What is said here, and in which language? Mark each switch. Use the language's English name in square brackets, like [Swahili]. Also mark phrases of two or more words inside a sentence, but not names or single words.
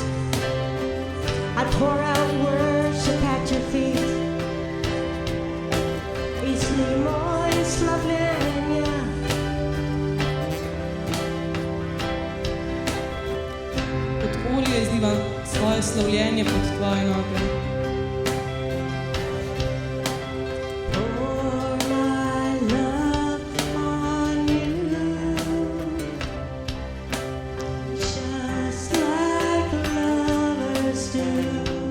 [English] I pour out worship at your feet. [Polish] Jeśli moje sławienie, [Slovenian] Kot olje izlivam svoje slavljenje pod tvoje noge. [English] pour my love on you, just like lovers do.